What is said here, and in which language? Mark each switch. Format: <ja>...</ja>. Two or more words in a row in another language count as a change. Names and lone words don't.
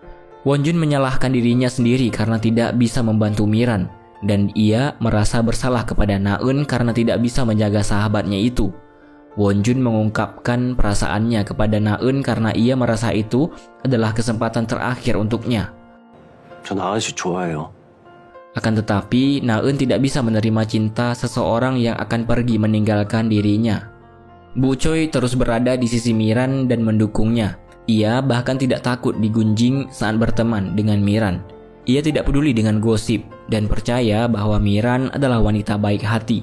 <id>Won-jun menyalahkan dirinya sendiri karena tidak bisa membantu Miran. dan ia merasa bersalah kepada Na-eun karena tidak bisa menjaga sahabatnya itu. Won-jun mengungkapkan perasaannya kepada Na-eun karena ia merasa itu adalah kesempatan terakhir untuknya.</id> <ko>전 나은 씨 좋아해요.</ko> <id>Akan tetapi, Na-eun tidak bisa menerima cinta seseorang yang akan pergi meninggalkan dirinya. Bu Choi terus berada di sisi Miran dan mendukungnya. Ia bahkan tidak takut digunjing saat berteman dengan Miran. Ia tidak peduli dengan gosip dan percaya bahwa Miran adalah wanita baik hati.</id>